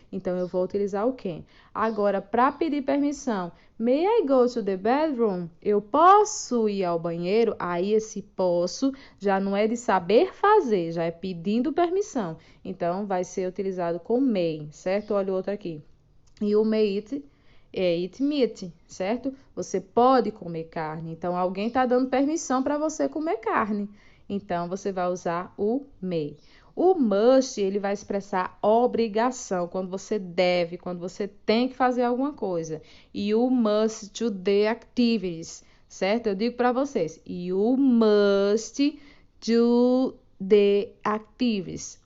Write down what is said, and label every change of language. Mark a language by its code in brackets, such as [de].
[pt] Então, eu vou utilizar o can. Agora, para pedir permissão, [en] may I go to the bedroom? [pt] Eu posso ir ao banheiro? Aí, esse posso já não é de saber fazer, já é pedindo permissão. Então, vai ser utilizado com may, certo? Olha o outro aqui. E o [en] may eat eat meat, certo? [pt] Você pode comer carne. Então, alguém está dando permissão para você comer carne. Então, você vai usar o may. O must, ele vai expressar obrigação, quando você deve, quando você tem que fazer alguma coisa. E o [en] must do the activities, [pt] certo? Eu digo para vocês, [en] you must do the activities.